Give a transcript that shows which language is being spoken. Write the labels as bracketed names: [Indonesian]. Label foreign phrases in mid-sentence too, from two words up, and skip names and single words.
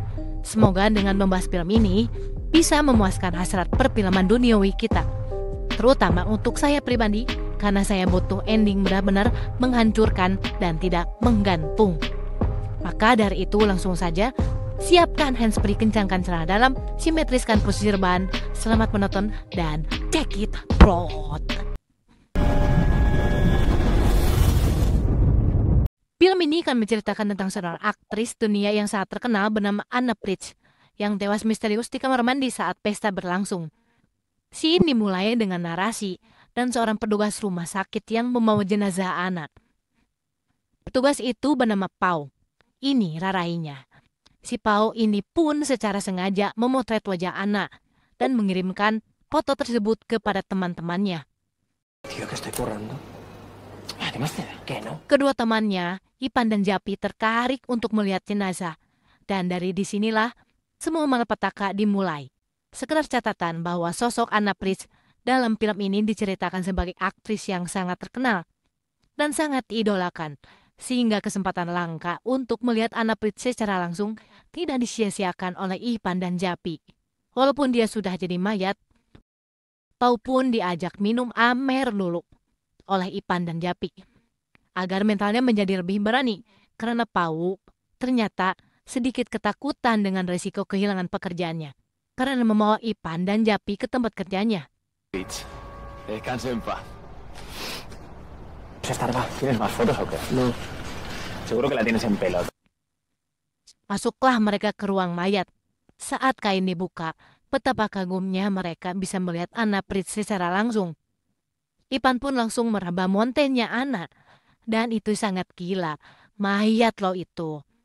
[Indonesian] Semoga dengan membahas film ini bisa memuaskan hasrat perfilman duniawi kita, terutama untuk saya pribadi, karena saya butuh ending benar-benar menghancurkan dan tidak menggantung. Maka dari itu langsung saja siapkan handsfree, kencangkan celana dalam, simetriskan posisi rebahan. Selamat menonton dan [English] check it out. [Indonesian] Film ini akan menceritakan tentang seorang aktris dunia yang sangat terkenal bernama Anna Prince yang tewas misterius di kamar mandi saat pesta berlangsung. Scene dimulai dengan narasi dan seorang petugas rumah sakit yang membawa jenazah Anna. Petugas itu bernama Pau. Ini rarainya. Si Pau ini pun secara sengaja memotret wajah Anna dan mengirimkan foto tersebut kepada teman-temannya. [Spanish] Tío, que estoy currando. Además, ¿qué no? [Indonesian] Kedua temannya, Ipan dan Japi, tertarik untuk melihat jenazah. Dan dari disinilah semua malapetaka dimulai. Sekedar catatan bahwa sosok Anna Prince dalam film ini diceritakan sebagai aktris yang sangat terkenal dan sangat diidolakan, sehingga kesempatan langka untuk melihat Anna Prince secara langsung tidak disia-siakan oleh Ipan dan Japi. Walaupun dia sudah jadi mayat, Pau pun diajak minum amer dulu oleh Ipan dan Japi, agar mentalnya menjadi lebih berani, karena Pau ternyata sedikit ketakutan dengan risiko kehilangan pekerjaannya, karena membawa Ipan dan Japi ke tempat kerjanya. [Spanish] Descanse en paz. ¿Tienes más fotos o qué? No. Seguro que la tienes en pelota. [Indonesian] Masuklah mereka ke ruang mayat. Saat kain dibuka, betapa kagumnya mereka bisa melihat Anna Prince secara langsung. Ipan pun langsung meraba montenya Anna. Dan itu sangat gila. Mayat loh itu.